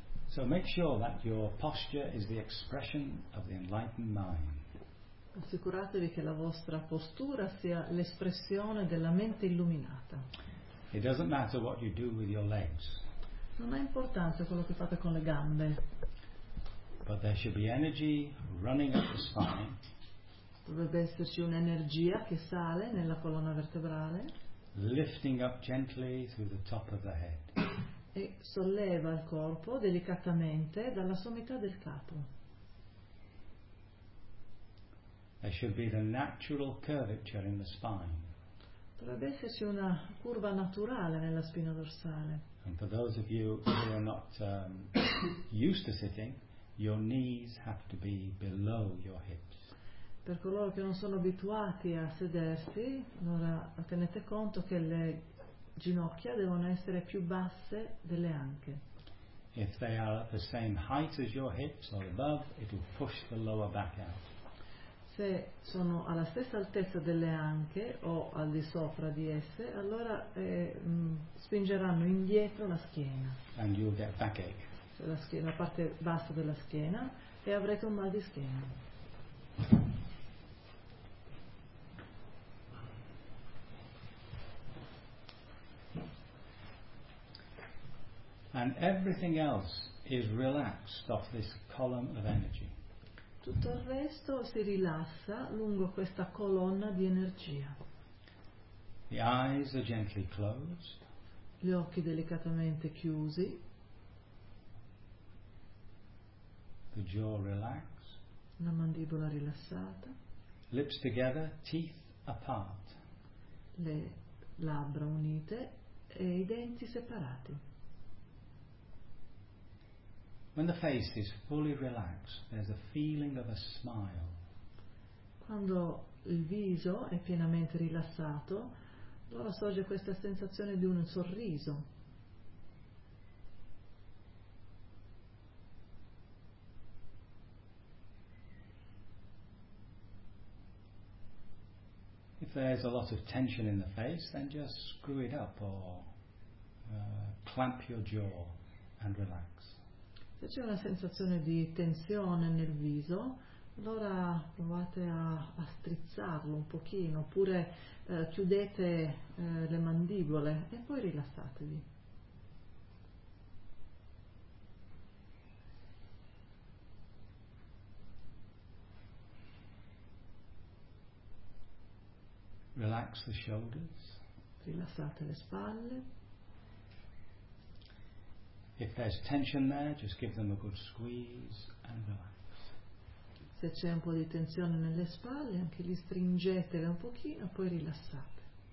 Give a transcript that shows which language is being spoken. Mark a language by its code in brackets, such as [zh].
[en] So make sure that your posture is the expression of the enlightened mind. [it] Assicuratevi che la vostra postura sia l'espressione della mente illuminata. [en] It doesn't matter what you do with your legs. [it] Non ha importanza quello che fate con le gambe. [en] But there should be energy running up the spine. [it] Dovrebbe esserci un'energia che sale nella colonna vertebrale. [en] Lifting up gently through the top of the head. [it] E solleva il corpo delicatamente dalla sommità del capo. [en] There should be the natural curvature in the spine. [it] Dovrebbe esserci una curva naturale nella spina dorsale. [en] And for those of you who are not used to sitting, your knees have to be below your hips. [it] Per coloro che non sono abituati a sedersi, allora tenete conto che le ginocchia devono essere più basse delle anche. [en] If they are at the same height as your hips or above, it will push the lower back out. [it] Se sono alla stessa altezza delle anche o al di sopra di esse, allora spingeranno indietro la schiena. [en] And you'll get backache. [it] La schiena, la parte bassa della schiena, e avrete un mal di schiena. [en] And everything else is relaxed off this column of energy. [it] Tutto il resto si rilassa lungo questa colonna di energia. [en] The eyes are gently closed. [it] Gli occhi delicatamente chiusi. [en] The jaw relaxed. [it] La mandibola rilassata. [en] Lips together, teeth apart. [it] Le labbra unite e i denti separati. [en] When the face is fully relaxed, there's a feeling of a smile. [it] Quando il viso è pienamente rilassato, allora sorge questa sensazione di un sorriso. [en] If there's a lot of tension in the face, then just screw it up or clamp your jaw and relax. [it] Se c'è una sensazione di tensione nel viso, allora provate a strizzarlo un pochino, oppure chiudete le mandibole e poi rilassatevi. [en] Relax the shoulders. [it] Rilassate le spalle. [en] If there's tension there, just give them a good squeeze and relax. [it] Se c'è un po' di tensione nelle spalle, anche lì stringetele un pochino, poi rilassate.